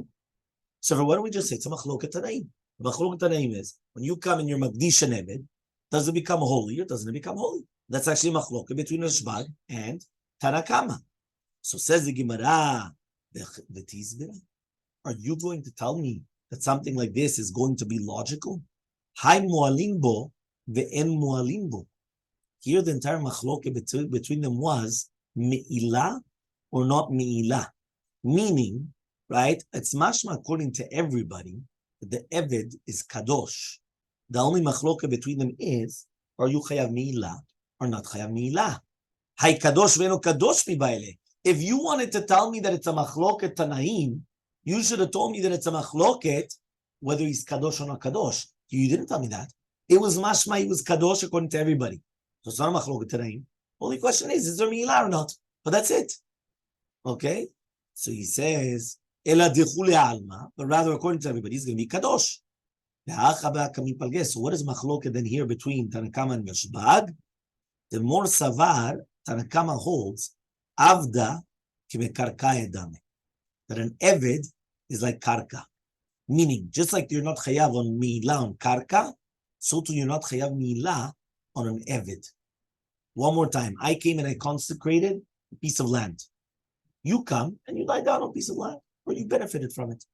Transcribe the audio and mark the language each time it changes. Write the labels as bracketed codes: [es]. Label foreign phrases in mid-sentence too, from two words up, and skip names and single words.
[en] So why don't we just say, it's a [he] Machloket Tanaim. Machloket Tanaim [en] is, when you come and you're Magdish and Eved, does it become holy or doesn't it become holy? That's actually Machloket between Rashbag and Tanakama. So says the Gemara, are you going to tell me that something like this is going to be logical? [arc] Hai mualimbo ve'en mualimbo. [en] Here the entire machloke between them was me'ilah or not me'ilah. Meaning, right, it's mashma according to everybody that the Eved is kadosh. The only machloke between them is, are you [he] chayav me'ilah [en] or not [he] chayav me'ilah? [arc] Hai kadosh ve'eno kadosh mi'baile. [en] If you wanted to tell me that it's a [he] machloket tanaim, [en] you should have told me that it's a machloket, whether he's kadosh or not kadosh. You didn't tell me that. It was mashma, he was kadosh according to everybody. So it's not a [he] machloket tanaim. [en] Only question is there mi'ilah or not? But that's it. Okay? So he says, [arc] Ela dichule alma, [en] but rather according to everybody, he's going to be kadosh. So what is machloket then here between Tanakama and Rashbag? The more savar Tanakama holds, [arc] Avda kimekarka edame. [en] That an Eved is like karka. Meaning, just like you're not chayav on mi'ilah on karka, so too you're not [he] chayav mi'ilah [en] on an Eved. One more time. I came and I consecrated a piece of land. You come and you lie down on a piece of land, or you benefited from it.